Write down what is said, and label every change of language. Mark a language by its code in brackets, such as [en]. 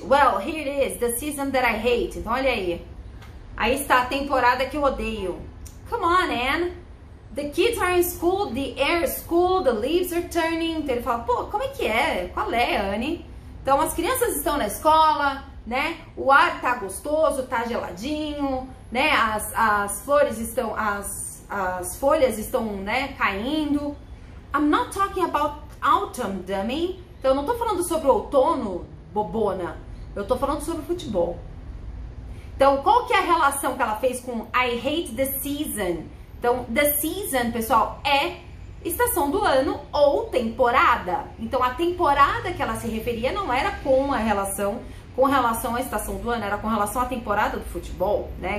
[en] Well, here it is, the season that I hate. [pt] Então, olha aí. Aí está a temporada que eu odeio. [en] Come on, Anne. The kids are in school, the air is cool, the leaves are turning. [pt] Então ele fala, pô, como é que é? Qual é, Anne? Então as crianças estão na escola, né? O ar tá gostoso, tá geladinho, né? As flores estão, as folhas estão, né, caindo. [en] I'm not talking about autumn, dummy. [pt] Então eu não tô falando sobre o outono, bobona. Eu tô falando sobre futebol. Então qual que é a relação que ela fez com [en] I hate the season? [pt] Então, the season, pessoal, é estação do ano ou temporada. Então, a temporada que ela se referia não era com relação à estação do ano, era com relação à temporada do futebol, né?